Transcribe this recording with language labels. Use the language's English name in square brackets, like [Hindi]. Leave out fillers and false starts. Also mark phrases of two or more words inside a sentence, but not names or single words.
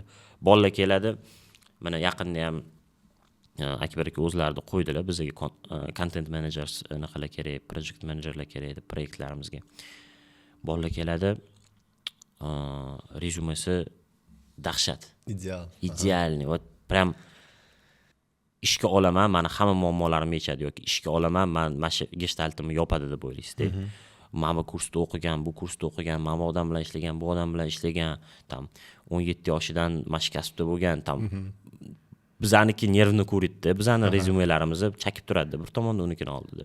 [Uzbek] Bolalar keladi, mana yaqinda ham Akbar aka o'zlarida qo'ydilar bizga [English] content managers [Uzbek] naqalar kerak, [English] project managerlar [Uzbek] kerak deb proyektlarimizga. Bolalar keladi, rezyumesi dahshat. Ideal. [Russian] Идеальный. Вот прям [Uzbek] ishga olaman, mani hamma muammolarimni yechadi yoki ishga olaman, mana shu gestaltimni yopadi deb o'ylaysizda. Mana bu kursda o'qigan, bu kursda o'qigan, mana bu odam bilan ishlagan, bu odam bilan ishlagan, tam 17 yoshidan mana shu kasbda bo'lgan, tam bizaniki nervni ko'radi, bizani rezyumelarimizni chakib turadi, bir tomonda unikini oldida.